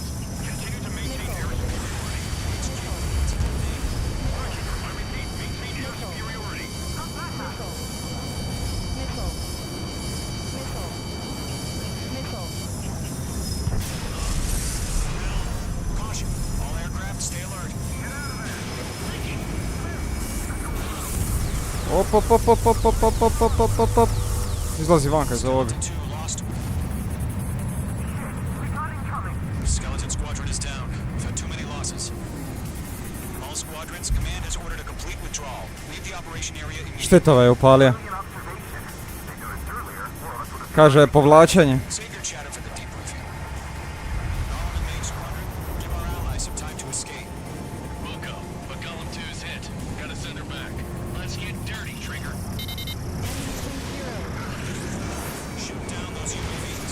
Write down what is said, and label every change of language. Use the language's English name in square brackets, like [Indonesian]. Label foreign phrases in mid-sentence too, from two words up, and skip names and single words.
[English] Continue to maintain air superiority. I repeat, maintain air superiority. Missile. Missile. Missile. Caution. All aircraft, stay alert. Op, op, op, op, op, op, op, op, op, op, op, op. [Croatian] Izlazi vanka iz ovoga. [English] Skeleton 2 lost. Skeleton squadron is down. We've had too many losses. All squadrons, command has ordered a complete withdrawal. Leave the operation area immediately. [Croatian] Štitova je upalio. Kaže povlačenje. [English] Save your chatter for the debriefing. All in the main squadron, give our allies some time to escape. We'll go, but Golem 2's hit. Gotta send her back. Let's get dirty, Trigger. Shoot down those UAVs.